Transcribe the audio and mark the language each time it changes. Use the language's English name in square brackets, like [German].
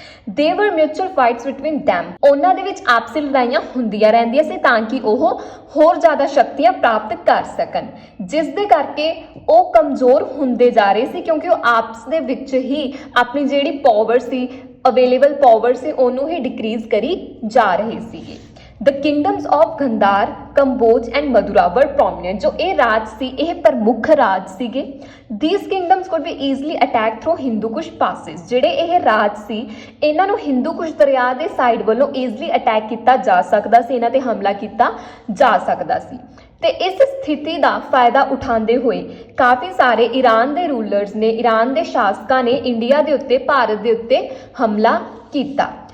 [English] they were mutual fights between them, [Punjabi] ਉਹਨਾਂ ਦੇ ਵਿੱਚ ਆਪਸੀ ਲੜਾਈਆਂ ਹੁੰਦੀਆਂ ਰਹਿੰਦੀਆਂ ਸੀ ਤਾਂ ਕਿ ਉਹ ਹੋਰ ਜ਼ਿਆਦਾ ਸ਼ਕਤੀਆਂ ਪ੍ਰਾਪਤ ਕਰ ਸਕਣ, ਜਿਸ ਦੇ ਕਰਕੇ ਉਹ ਕਮਜ਼ੋਰ ਹੁੰਦੇ ਜਾ ਰਹੇ ਸੀ ਕਿਉਂਕਿ ਉਹ ਆਪਸ ਦੇ ਵਿੱਚ ਹੀ ਆਪਣੀ ਜਿਹੜੀ ਪਾਵਰ ਸੀ, ਅਵੇਲੇਬਲ ਪਾਵਰ ਸੀ, ਉਹਨੂੰ ਹੀ ਡਿਕਰੀਜ਼ ਕਰੀ ਜਾ ਰਹੇ ਸੀਗੇ। [English] The kingdoms of Gandhara, Kamboja and Madura were prominent। [Punjabi] ਜੋ ਇਹ ਰਾਜ ਸੀ ਇਹ ਪ੍ਰਮੁੱਖ ਰਾਜ ਸੀਗੇ। [English] These kingdoms could be easily attacked through Hindu Kush passes। [Punjabi] ਜਿਹੜੇ ਇਹ ਰਾਜ ਸੀ ਇਹਨਾਂ ਨੂੰ ਹਿੰਦੂ ਕੁਸ਼ ਦਰਿਆ ਦੇ ਸਾਈਡ ਵੱਲੋਂ ਈਜ਼ਲੀ ਅਟੈਕ ਕੀਤਾ ਜਾ ਸਕਦਾ ਸੀ, ਇਹਨਾਂ ਤੇ ਹਮਲਾ ਕੀਤਾ ਜਾ ਸਕਦਾ ਸੀ। ਤੇ ਇਸ ਸਥਿਤੀ ਦਾ ਫਾਇਦਾ ਉਠਾਉਂਦੇ ਹੋਏ ਕਾਫੀ ਸਾਰੇ ਈਰਾਨ ਦੇ ਰੂਲਰਸ ਨੇ, ਈਰਾਨ ਦੇ ਸ਼ਾਸਕਾਂ ਨੇ ਇੰਡੀਆ ਦੇ ਉੱਤੇ, ਭਾਰਤ ਦੇ ਉੱਤੇ ਹਮਲਾ ਕੀਤਾ।